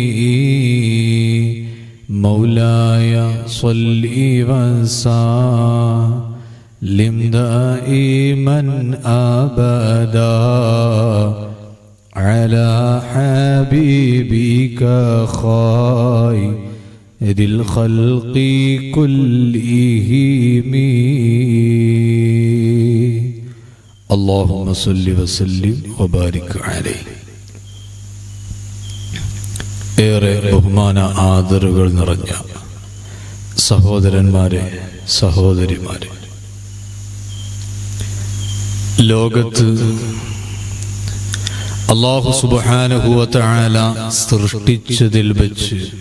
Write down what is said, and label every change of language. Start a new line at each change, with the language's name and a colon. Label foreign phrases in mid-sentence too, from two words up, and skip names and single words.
Arabic: مولاي صل وسلم دائما أبدا على حبيبك خير الخلق كلهم. اللهم صل وسلم وبارك عليه.
Malayalam: ഏറെ ബഹുമാന ആദരവുകൾ നിറഞ്ഞ സഹോദരന്മാരെ, സഹോദരിമാരെ, ലോകത്ത്
Arabic: الله سبحانه وتعالى
Malayalam: സൃഷ്ടിച്ചതിൽ വെച്ച്